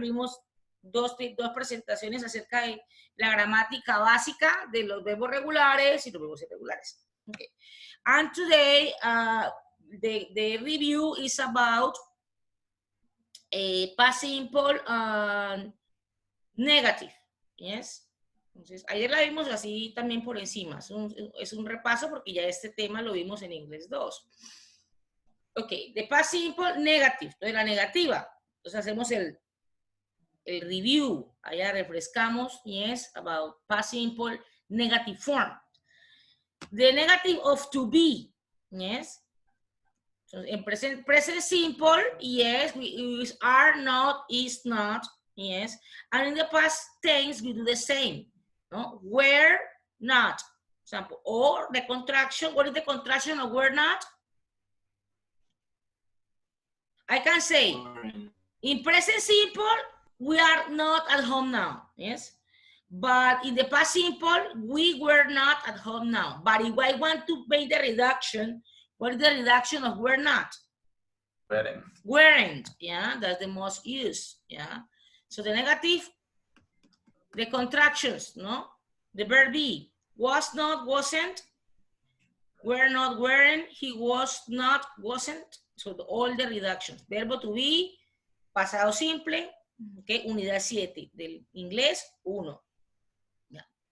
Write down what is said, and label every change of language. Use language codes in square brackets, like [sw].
[es] Vimos dos presentaciones acerca de la gramática básica de los verbos regulares y los verbos irregulares. [en] Okay. And today, the review is about past simple negative. Yes. [es] Entonces, ayer la vimos así también por encima. Es un repaso porque ya este tema lo vimos en inglés 2. Ok, de past simple negative. Entonces, la negativa. Entonces, hacemos el review. Allá refrescamos. [en] Yes, about past simple negative form. The negative of to be. Yes. So, en present simple, yes, we are, not, is not. Yes. And in the past tense, we do the same. No? Were not, example, or the contraction. What is the contraction of were not? I can say, in present simple, we are not at home now, yes? But in the past simple, we were not at home now. But if I want to make the reduction, what is the reduction of were not? Weren't. Weren't, yeah, that's the most used, yeah? So the negative, the contractions, no? The verb be, was not, wasn't, were not, weren't, he was not, wasn't. So all the reductions. [es] Verbo to be, pasado simple, okay, unidad 7 del inglés 1. Ya.